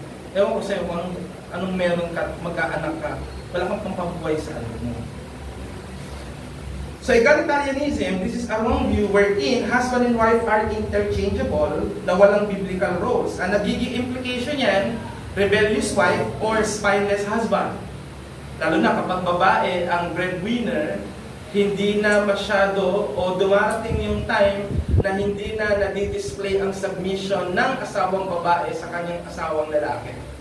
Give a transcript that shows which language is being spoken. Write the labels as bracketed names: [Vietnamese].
[Filipino] Ewan ko sa'yo kung anong meron ka, mag-aanak ka, wala kang pampabuhay sa anak mo. [English] So, egalitarianism, this is a wrong view wherein husband and wife are interchangeable [Filipino] na walang [English] biblical roles. [Filipino] Ang nagiging [English] implication yan, rebellious wife or spineless husband. [Filipino] Lalo na kapag babae ang breadwinner, hindi na masyado o dumarating yung time na hindi na nadi-display ang submission ng asawang babae sa kanyang asawang lalaki.